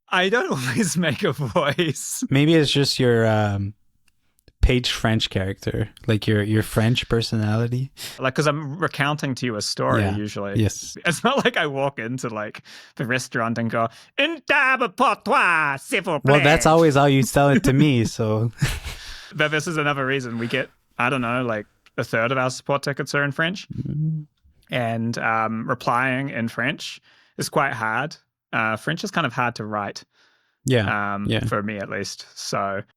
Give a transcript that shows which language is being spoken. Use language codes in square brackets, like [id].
[en] I don't always make a voice. Maybe it's just your Paige French character, like your French personality. Like, because I'm recounting to you a story usually. Yes. It's not like I walk into like the restaurant and go, [fr] une table pour toi, s'il vous plaît. [en] Well, that's always how you tell it to me, so. But this is another reason we get, I don't know, like a third of our support tickets are in French. Mm-hmm. And replying in French is quite hard. French is kind of hard to write. Yeah. For me at least. So.